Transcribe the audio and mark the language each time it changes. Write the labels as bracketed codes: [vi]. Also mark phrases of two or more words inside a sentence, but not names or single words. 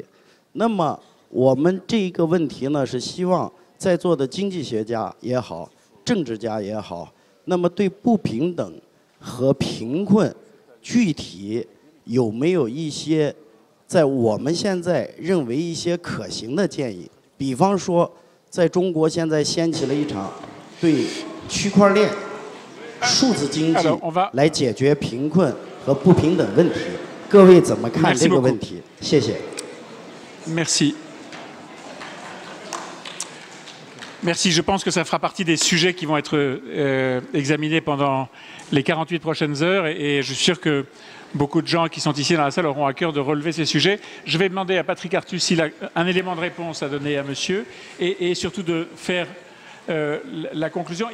[zh] 那么我们这个问题呢，是希望在座的经济学家也好，政治家也好，那么对不平等和贫困具体有没有一些在我们现在认为一些可行的建议？比方说，在中国现在掀起了一场对区块链、数字经济来解决贫困和不平等问题，各位怎么看这个问题？谢谢。 [fr] Merci. Merci. Je pense que ça fera partie des sujets qui vont être examinés pendant les 48 prochaines heures et je suis sûr que beaucoup de gens qui sont ici dans la salle auront à cœur de relever ces sujets. Je vais demander à Patrick Artus s'il a un élément de réponse à donner à monsieur et surtout de faire la conclusion.